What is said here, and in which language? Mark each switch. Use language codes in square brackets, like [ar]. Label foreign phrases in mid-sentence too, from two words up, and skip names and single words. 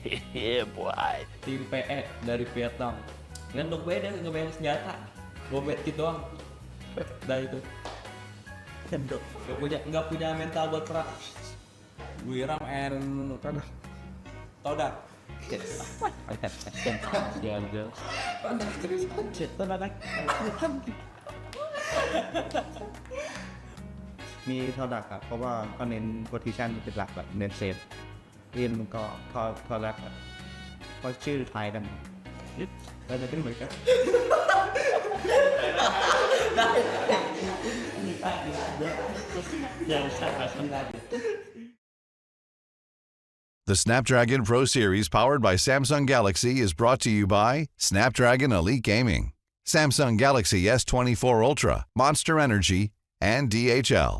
[en] Yeah, boy. [id] Tim PE dari Vietnam. Nggak beda, nggak beda senjata. Gue bet gitu doang. Udah itu. Nggak punya mental buat perang. [en] Wiram and Todak. [th] มีเท่าดักครับเพราะว่าก็เน้นโพซิชันเป็นหลักแบบเน้นเซฟเรียนมันก็ทอดักครับเพราะชื่อคล้ายกันเราจะขึ้นเหมือนกัน [en] The Snapdragon Pro Series powered by Samsung Galaxy is brought to you by Snapdragon Elite Gaming, Samsung Galaxy S24 Ultra, Monster Energy, and DHL.